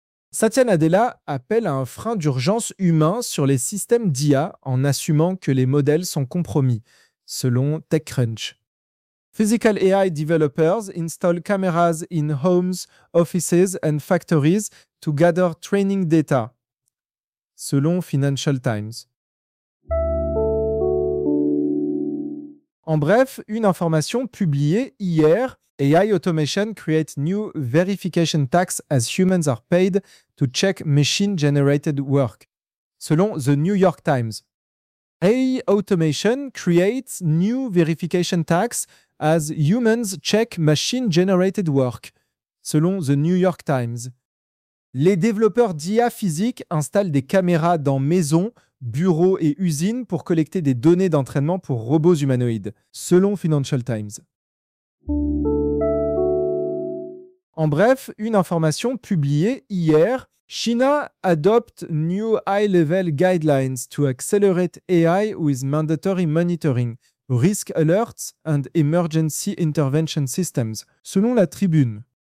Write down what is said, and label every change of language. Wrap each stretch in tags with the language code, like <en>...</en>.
<fr>Satya Nadella appelle à un frein d'urgence humain sur les systèmes d'IA en assumant que les modèles sont compromis, selon TechCrunch.</fr> <en>Physical AI developers install cameras in homes, offices and factories to gather training data,</en> <fr>selon</fr> <en>Financial Times.</en> <fr>En bref, une information publiée hier,</fr> <en>AI automation creates new verification tax as humans are paid to check machine-generated work,</en> <fr>selon</fr> <en>The New York Times. AI automation creates new verification tax as humans check machine-generated work,</en> <fr>selon</fr> <en>The New York Times.</en> <fr>Les développeurs d'IA physique installent des caméras dans maisons, bureaux et usines pour collecter des données d'entraînement pour robots humanoïdes, selon Financial Times. En bref, une information publiée hier,</fr> <en>China adopts new high-level guidelines to accelerate AI with mandatory monitoring, risk alerts and emergency intervention systems,</en> <fr>selon</fr> <en>la Tribune.</en>